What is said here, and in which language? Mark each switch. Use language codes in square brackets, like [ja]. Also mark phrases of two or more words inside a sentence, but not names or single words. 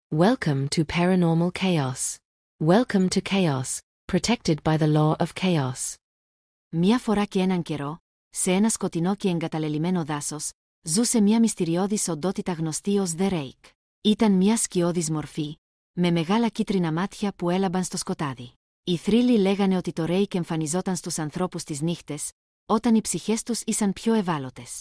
[en] Welcome to Paranormal Chaos. Welcome to chaos, protected by the law of chaos. [el] Μια φορά και έναν καιρό, σε ένα σκοτεινό και εγκαταλελειμμένο δάσος, ζούσε μια μυστηριώδης οντότητα γνωστή ως The Rake. Ήταν μια σκιώδης μορφή, με μεγάλα κίτρινα μάτια που έλαμπαν στο σκοτάδι. Οι θρύλοι λέγανε ότι το Rake εμφανιζόταν στους ανθρώπους τις νύχτες, όταν οι ψυχές τους ήσαν πιο ευάλωτες.